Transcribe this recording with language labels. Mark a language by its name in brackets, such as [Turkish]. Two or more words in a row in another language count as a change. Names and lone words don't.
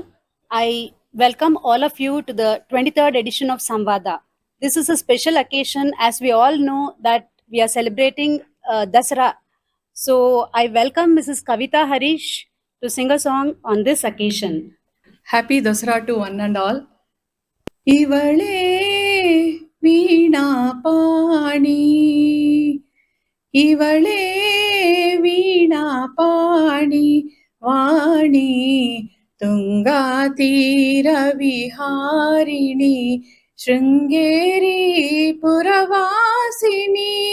[English] I welcome all of you to the 23rd edition of Samvaada. This is a special occasion as we all know that we are celebrating Dasara. So I welcome Mrs. Kavitha Harish to sing a song on this occasion. Happy Dasara to one and all. [Kannada] ಇವಳೇ ವೀಣಾಪಾಣಿ ಇವಳೇ ವೀಣಾಪಾಣಿ ವಾಣಿ ತುಂಗಾತೀರ ವಿಹಾರಿಣಿ ಶೃಂಗೇರಿ ಪುರವಾಸಿನಿ